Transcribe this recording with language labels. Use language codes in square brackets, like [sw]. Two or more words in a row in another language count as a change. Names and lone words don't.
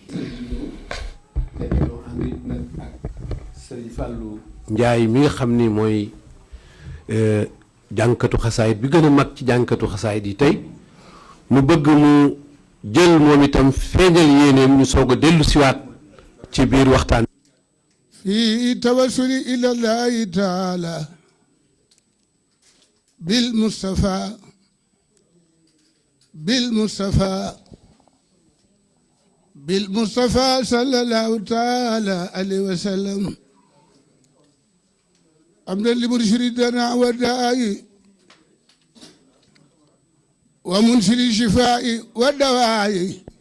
[wo] Sëriñ Fallu Njaay mi nga xam ni mooy jànkatu xasaayit bi gën a mag ci jànkatu xasaayit yi tey mu bëgg mu jël moom itam feeñal yéeneem ñu soog a dellu siwaat ci biir waxtaan [ar] في توسل إلى الله تعالى بالمصطفى بالمصطفى صلى الله تعالى عليه وسلم حمدا لمرشدنا وداعي ومنشر الشفاء والدواء